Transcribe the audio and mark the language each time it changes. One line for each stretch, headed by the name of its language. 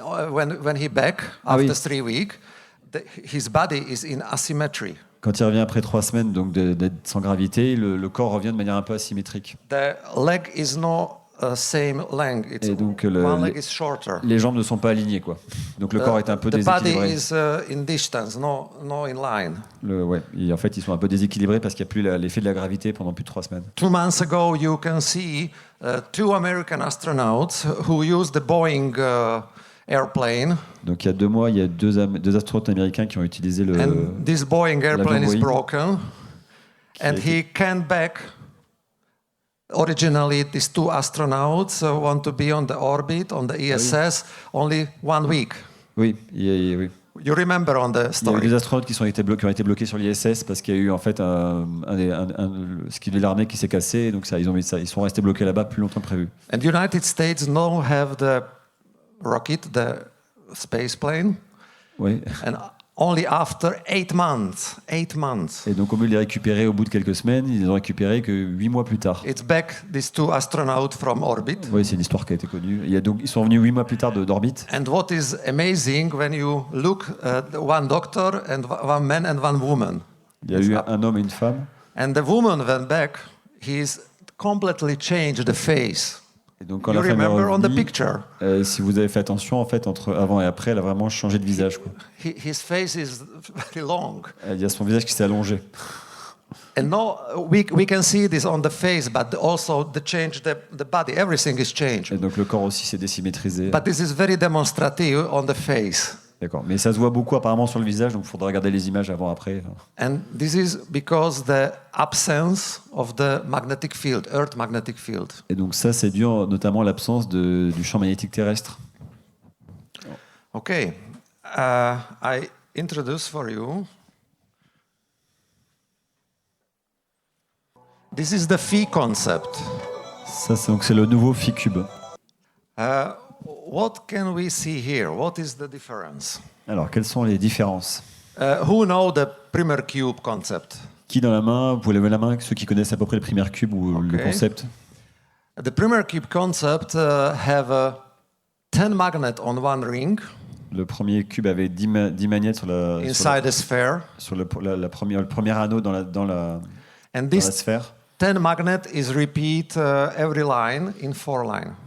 English: When he back after 3 weeks, his body is in asymmetry.
French: Quand il revient après 3 semaines donc d'être sans gravité, le corps revient de manière un peu asymétrique.
English: The leg is no same length.
French: Et donc
English: one leg is shorter.
French: Les jambes ne sont pas alignées quoi. Donc le corps est un peu déséquilibré.
English: The body is in distance, no in line.
French: En fait, ils sont un peu déséquilibrés parce qu'il n'y a plus l'effet de la gravité pendant plus de 3 semaines.
English: 2 months ago, you can see 2 American astronauts who used the Boeing airplane.
French: Donc il y a 2 mois, il y a 2 astronautes américains qui ont utilisé le.
English: And this Boeing airplane is broken, and he came back. Originally, these 2 astronauts want to be on the orbit on the ISS only 1 week.
French: Oui.
English: You remember on the story.
French: Il y a eu 2 astronautes qui ont été bloqués sur l'ISS parce qu'il y a eu en fait ce qui est de l'armée qui s'est cassé, et donc ils sont restés bloqués là-bas plus longtemps que prévu.
English: And United States now have the rocket, the space plane.
French: Oui.
English: And only after 8 months.
French: Et donc au lieu de les récupérer au bout de quelques semaines, ils les ont récupérés que 8 mois plus tard.
English: It's back these 2 astronauts from orbit.
French: Oui, c'est une histoire qui a été connue. Ils sont venus 8 mois plus tard d'orbite.
English: And what is amazing when you look at one doctor and 1 man and 1 woman.
French: Il y a eu un homme et une femme.
English: And the woman went back. He's completely changed the face.
French: Et donc quand
English: you
French: la femme
English: remember
French: est
English: on the
French: revenue,
English: picture.
French: Si vous avez fait attention, en fait, entre avant et après, elle a vraiment changé de visage. Quoi.
English: His face is very long.
French: Il y a son visage qui s'est allongé.
English: And now we can see this on the face, but also the change the body. Everything is changed.
French: Et donc le corps aussi s'est désymétrisé.
English: But this is very demonstrative on the face.
French: D'accord, mais ça se voit beaucoup apparemment sur le visage, donc il faudra regarder les images avant-après.
English: And this is because the absence of the magnetic field, Earth magnetic field.
French: Et donc ça, c'est dû notamment à l'absence du champ magnétique terrestre.
English: Okay, I introduce for you. This is the Phi concept.
French: Ça, c'est le nouveau PhiCube.
English: What can we see here? What is the difference?
French: Alors, quelles sont les différences?
English: Who know the primer cube concept?
French: Qui dans la main? Vous pouvez lever la main, ceux qui connaissent à peu près le primer cube ou le concept.
English: The primer cube concept have 10 magnets on one ring.
French: Le premier cube avait 10 magnets sur
English: the sphere.
French: Sur le premier anneau dans la sphère.
English: 10 magnets is repeat every line in 4 lines.